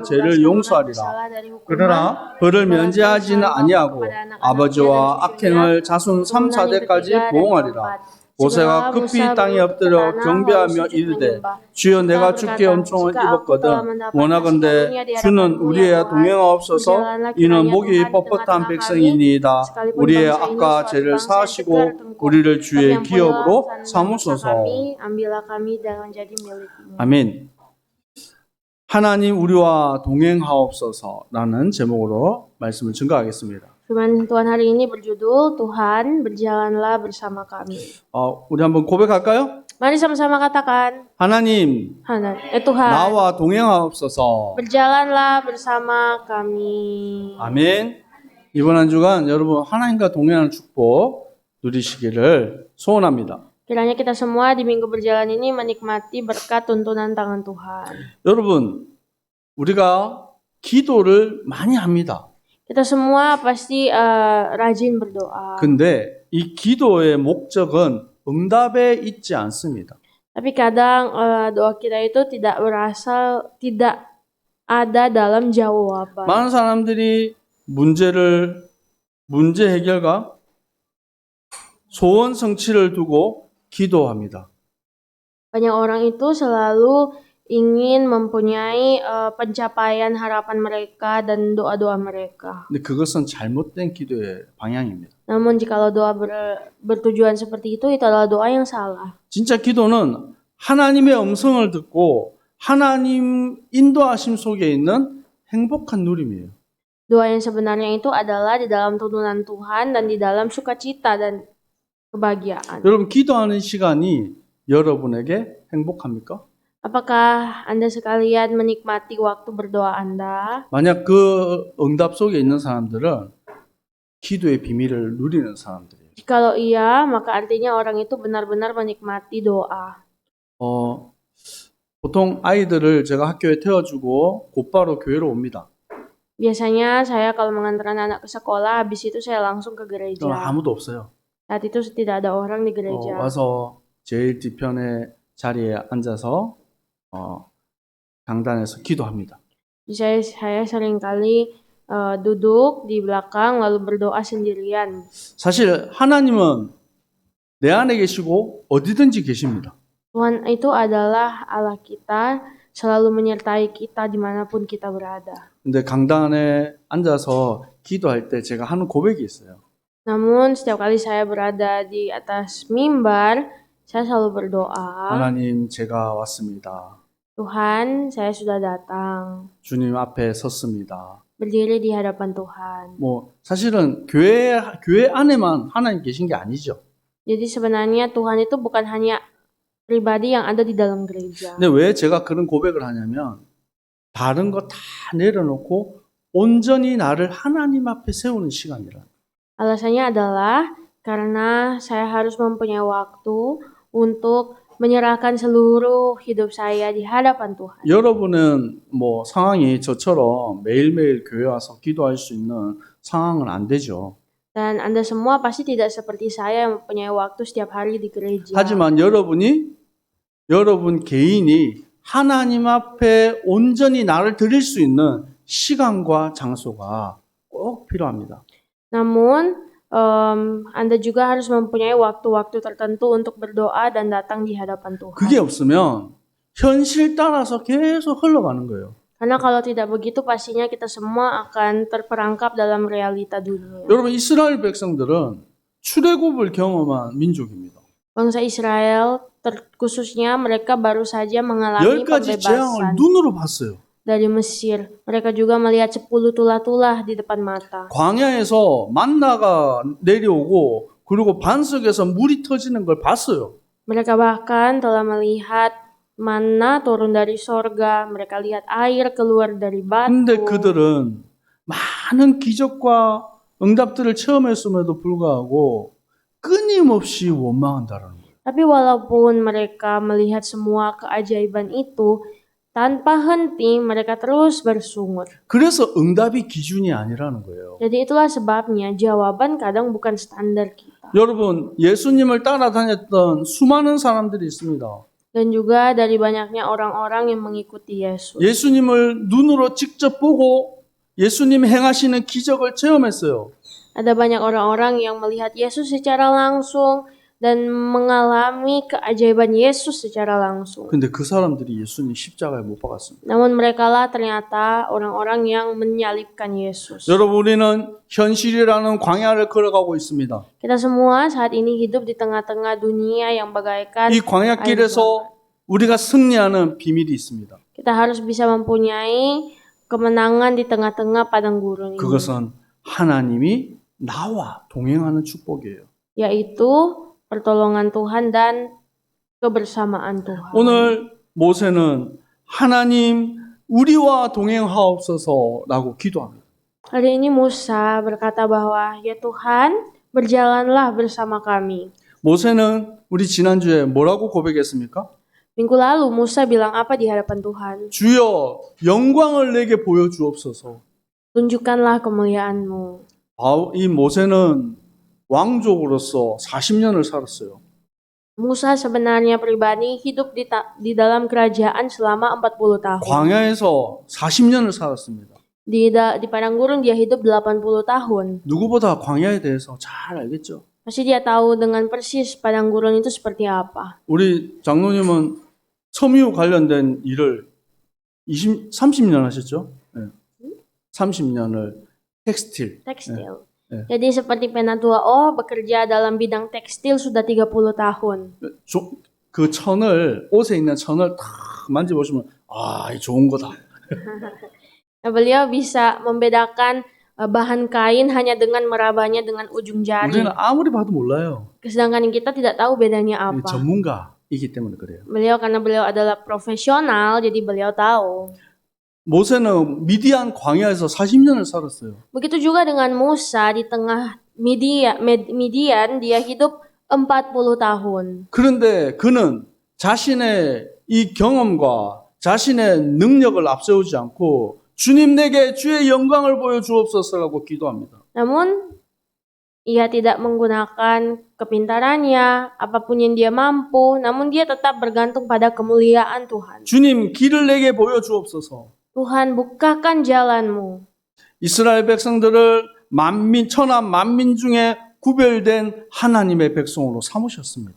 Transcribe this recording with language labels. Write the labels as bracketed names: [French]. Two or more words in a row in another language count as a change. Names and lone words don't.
[Korean] 죄를 용서하리라 그러나 벌을 면제하지는 아니하고 아버지와 악행을 자손 3, 4대까지 보응하리라 모세가 급히 땅에 엎드려 경배하며 이르되 주여 내가 주께 은총을 입었거든 원하건대 주는 우리의 동행하옵소서 이는 목이 뻣뻣한 백성이니이다 우리의 악과 죄를 사하시고 우리를 주의 기업으로 삼으소서. 아멘. 하나님 우리와 동행하옵소서라는 제목으로 말씀을 증거하겠습니다. [Indonesian] Firman Tuhan hari ini berjudul Tuhan berjalanlah bersama kami. [Korean] 우리 한번 고백할까요? [Indonesian] Mari sama-sama katakan. [Korean] 하나님, [Indonesian] Tuhan. [Korean] 나와 동행하옵소서. [Indonesian] Berjalanlah bersama kami. [Korean] 아멘. 이번 한 주간 여러분 하나님과 동행하는 축복 누리시기를 소원합니다. [Indonesian] Kiranya kita semua di minggu berjalan ini menikmati berkat tuntunan tangan Tuhan. [Korean] 여러분, 우리가 기도를 많이 합니다. [Indonesian] Kita semua pasti rajin berdoa. [Korean] 근데 이 기도의 목적은 응답에 있지 않습니다. [Indonesian] Tapi kadang doa kita itu tidak ada dalam jawaban. [Korean] 많은 사람들이 문제 해결과 소원 성취를 두고 기도합니다. [Indonesian] Banyak orang itu selalu ingin mempunyai pencapaian harapan mereka dan doa-doa mereka. [Korean] 근데 그것은 잘못된 기도의 방향입니다. [Indonesian] Namun jikalau doa bertujuan seperti itu adalah doa yang salah. [Korean] 진짜 기도는 하나님의 음성을 듣고 하나님 인도하심 속에 있는 행복한 누림이에요. [Indonesian] Doa yang sebenarnya itu adalah di dalam tuntunan Tuhan dan di dalam sukacita dan kebahagiaan. [Korean] 여러분 기도하는 시간이 여러분에게 행복합니까? [Indonesian] Apakah Anda sekalian menikmati waktu berdoa Anda? [Korean] 만약 그 응답 속에 있는 사람들은 기도의 비밀을 누리는 사람들이에요. [Indonesian] Kalau iya, maka artinya orang itu benar-benar menikmati doa. [Korean] 보통 아이들을 제가 학교에 태워주고 곧바로 교회로 옵니다. [Indonesian] Biasanya saya kalau mengantarkan anak ke sekolah, habis itu saya langsung ke gereja. [Korean] 그럼 아무도 없어요. [Indonesian] Saat itu tidak ada orang di gereja. [Korean] 와서 제일 뒤편의 자리에 앉아서 강단에서 기도합니다. [Indonesian] Saya seringkali duduk di belakang lalu berdoa sendirian. [Korean] 사실 하나님은 내 안에 계시고 어디든지 계십니다. [Indonesian] Tuhan itu adalah Allah kita, selalu menyertai kita dimanapun kita berada. [Korean] 근데 강단에 앉아서 기도할 때 제가 하는 고백이 있어요. [Indonesian] Namun setiap kali saya berada di atas mimbar, saya selalu berdoa. [Korean] 하나님 제가 왔습니다. [Indonesian] Tuhan, saya sudah datang. [Korean] 주님 앞에 섰습니다. [Indonesian] Berdiri di hadapan Tuhan. [Korean] 사실은 교회 안에만 하나님 계신 게 아니죠. [Indonesian] Jadi sebenarnya Tuhan itu bukan hanya pribadi yang ada di dalam gereja. [Korean] 근데 왜 제가 그런 고백을 하냐면 다른 거 다 내려놓고 온전히 나를 하나님 앞에 세우는 시간이라. [Indonesian] Alasannya adalah karena saya harus mempunyai waktu untuk menyerahkan seluruh hidup saya di hadapan Tuhan. [Korean] 여러분은 상황이 저처럼 매일매일 교회 와서 기도할 수 있는 상황은 안 되죠. [Indonesian] Dan Anda semua pasti tidak seperti saya yang mempunyai waktu setiap hari di gereja. [Korean] 하지만 여러분 개인이 하나님 앞에 온전히 나를 드릴 수 있는 시간과 장소가 꼭 필요합니다. [Indonesian] Namun Anda juga harus mempunyai waktu-waktu tertentu untuk berdoa dan datang di hadapan Tuhan. [Korean] 그게 없으면 현실 따라서 계속 흘러가는 거예요. [Indonesian] Karena kalau tidak begitu pastinya kita semua akan terperangkap dalam realita dunia. [Korean] 여러분 이스라엘 백성들은 출애굽을 경험한 민족입니다. [Indonesian] Bangsa Israel khususnya mereka baru saja mengalami [Korean] 10가지 재앙을 [Indonesian] pembebasan [Korean] 눈으로 봤어요. [Indonesian] dari Mesir. Mereka juga melihat 10 tulah-tulah di depan mata. [Korean] 광야에서 만나가 내려오고 그리고 반석에서 물이 터지는 걸 봤어요. [Indonesian] Mereka bahkan telah melihat manna turun dari sorga. Mereka lihat air keluar dari [Korean] 근데 [Indonesian] batu. [Korean] 그들은 많은 기적과 응답들을 체험했음에도 불구하고 끊임없이 원망한다라는 거예요. [Indonesian] Tapi walaupun mereka melihat semua keajaiban itu, tanpa henti mereka terus bersungut. [Korean] 그래서 응답이 기준이 아니라는 거예요. [Indonesian] Jadi itulah sebabnya jawaban kadang bukan standar kita. [Korean] 여러분, 예수님을 따라다녔던 수많은 사람들이 있습니다. [Indonesian] Dan juga dari banyaknya orang-orang yang mengikuti Yesus. [Korean] 예수님을 눈으로 직접 보고 예수님 행하시는 기적을 체험했어요. [Indonesian] Ada banyak orang-orang yang melihat Yesus secara langsung dan mengalami keajaiban Yesus secara langsung. [Korean] 근데 그 사람들이 예수님 십자가에 못 박았습니다. [Indonesian] Namun merekalah ternyata orang-orang yang menyalibkan Yesus. [Korean] 여러분, 우리는 현실이라는 광야를 걸어가고 있습니다. [Indonesian] Kita semua saat ini hidup di tengah-tengah dunia yang bagaikan [Korean] 이 광야길에서 우리가 승리하는 비밀이 있습니다. [Indonesian] kita harus bisa mempunyai kemenangan di tengah-tengah padang gurun ini. [Korean] 그것은 하나님이 나와 동행하는 축복이에요. [Indonesian] Yaitu pertolongan Tuhan dan kebersamaan Tuhan. [Korean] 오늘 모세는 하나님 우리와 동행하옵소서라고 기도합니다. [Indonesian] Hari ini Musa berkata bahwa ya Tuhan berjalanlah bersama kami. [Korean] 모세는 우리 지난주에 뭐라고 고백했습니까? [Indonesian] Minggu lalu Musa bilang apa di hadapan Tuhan? [Korean] 주여 영광을 내게 보여주옵소서. [Indonesian] Tunjukkanlah kemuliaan-Mu. [Korean] 이 모세는 왕족으로서 40년을 살았어요. [Indonesian] Musa sebenarnya pribadi hidup di dalam kerajaan selama 40 tahun. [Korean] 광야에서 40년을 살았습니다. [Indonesian] Di padang gurun dia hidup 80 tahun. [Korean] 누구보다 광야에 대해서 잘 알겠죠? [Indonesian] Pasti dia tahu dengan persis padang gurun itu seperti apa. [Korean] 우리 장로님은 섬유 관련된 일을 30년 하셨죠? 네. 30년을 텍스틸. [Indonesian] Tekstil. [Korean] 네. [Indonesian] Jadi seperti Penatua bekerja dalam bidang tekstil sudah 30 tahun. [Korean] 그 천을, 옷에 있는 천을 탁 만져보시면 이 좋은 거다. [Indonesian] Nah, beliau bisa membedakan bahan kain hanya dengan merabanya dengan ujung jari. [Korean] 우리는 아무리 봐도 몰라요. [Indonesian] Sedangkan kita tidak tahu bedanya apa. [Korean] 전문가이기 때문에 그래요. [Indonesian] Karena beliau adalah profesional, jadi beliau tahu. [Korean] 모세는 미디안 광야에서 40년을 살았어요. [Indonesian] Begitu juga dengan Musa di tengah Midian, dia hidup 40 tahun. [Korean] 그런데 그는 자신의 이 경험과 자신의 능력을 앞세우지 않고 주님 내게 주의 영광을 보여주옵소서라고 기도합니다. [Indonesian] Namun ia tidak menggunakan kepintarannya, apapun yang dia mampu, namun dia tetap bergantung pada kemuliaan Tuhan. [Korean] 주님 길을 내게 보여주옵소서. [Indonesian] Tuhan bukakan jalanmu. [Korean] 이스라엘 백성들을 천하 만민 중에 구별된 하나님의 백성으로 삼으셨습니다.